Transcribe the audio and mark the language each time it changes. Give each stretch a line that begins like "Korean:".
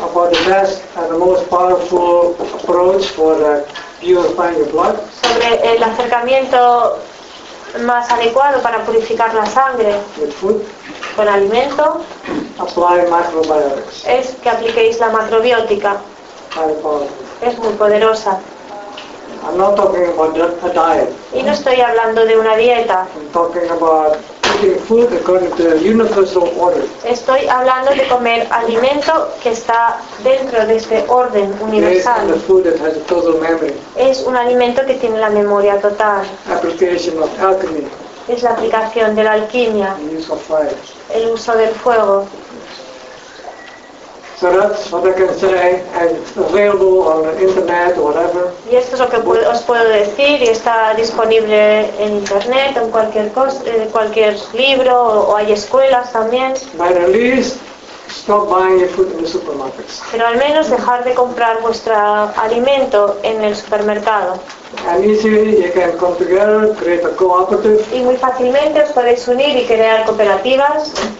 English: About the best and the most powerful approach for purifying the blood.
Spanish: Sobre el acercamiento más adecuado para purificar la sangre.
English: With food.
Spanish: Con alimento.
English: Apply microbiotics.
Spanish: Es que apliquéis la macrobiótica. Es muy poderosa.
English: I'm not talking about a diet.
Spanish: Y no estoy hablando de una dieta.
English: I'm talking about eating food according to the universal order.
Spanish: Estoy hablando de comer alimento que está dentro de este orden universal.
English: Based on the food that has a total memory.
Spanish: Es un alimento que tiene la memoria total.
English: Application of alchemy.
Spanish: Es la aplicación de la alquimia.
English: The use of fire.
Spanish: El uso del fuego.
English: So that's what I can say, and it's available on the internet or whatever.
Spanish: Y esto es lo que os puedo decir y está disponible en internet, en cualquier libro o hay escuelas también.
English: But at least stop buying your food in the supermarkets.
Spanish: Pero al menos dejar de comprar vuestro alimento en el supermercado.
English: And easily you can come together, create a cooperative.
Spanish: Y muy fácilmente os podéis unir y crear cooperativas.